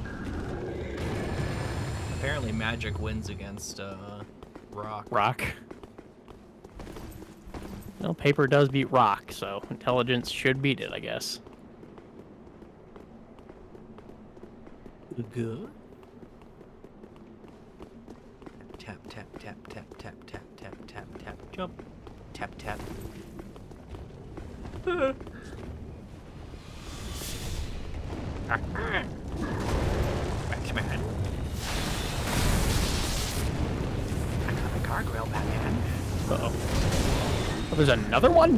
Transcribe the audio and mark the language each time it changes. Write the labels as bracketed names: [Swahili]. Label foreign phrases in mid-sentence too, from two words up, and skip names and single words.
[English] Apparently magic wins against, rock. Rock. Well, paper does beat rock, so intelligence should beat it, I guess. Good. Tap, tap, tap, tap, tap, tap, tap, tap, tap, jump. Tap, tap. Batman. I got a guardrail, Batman. Uh-oh. Oh, there's another one?